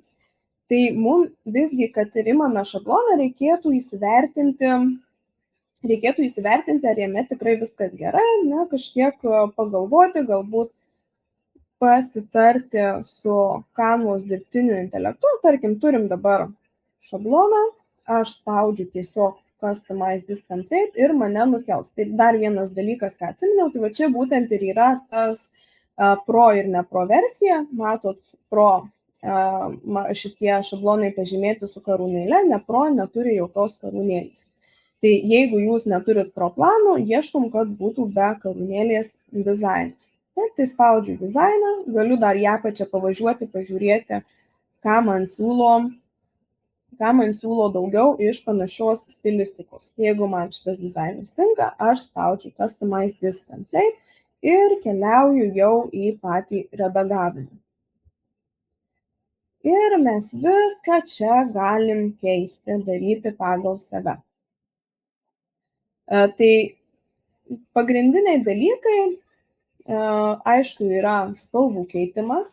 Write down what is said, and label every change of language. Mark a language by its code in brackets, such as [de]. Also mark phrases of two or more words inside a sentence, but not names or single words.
[lt] Tai mums visgi, kad imame šabloną, reikėtų įsivertinti, ar jame tikrai viskas gerai, kažkiek pagalvoti, galbūt pasitarti su Canvos dirbtiniu intelektu. Tarkim, turim dabar šabloną, aš spaudžiu tiesiog [en] Customize this template [lt] ir mane nukels. Tai dar vienas dalykas, ką atsiminiau, tai va čia būtent ir yra tas Pro ir ne Pro versiją. Matot, Pro šitie šablonai pažymėti su karūnėle, ne Pro neturi jokios karūnėlės. Tai jeigu jūs neturit Pro plano, ieškom, kad būtų be karūnėlės dizainas. Taip, tai spaudžiu dizainą, galiu dar ją pačią pavažiuoti, pažiūrėti, ką man siūlo daugiau iš panašios stilistikos. Jeigu man šitas dizainas tinka, aš spaudžiu [en] Customize this template [lt] ir keliauju jau į patį redagavimą. Ir mes viską čia galim keisti, daryti pagal save. Tai pagrindiniai dalykai, aišku, yra spalvų keitimas.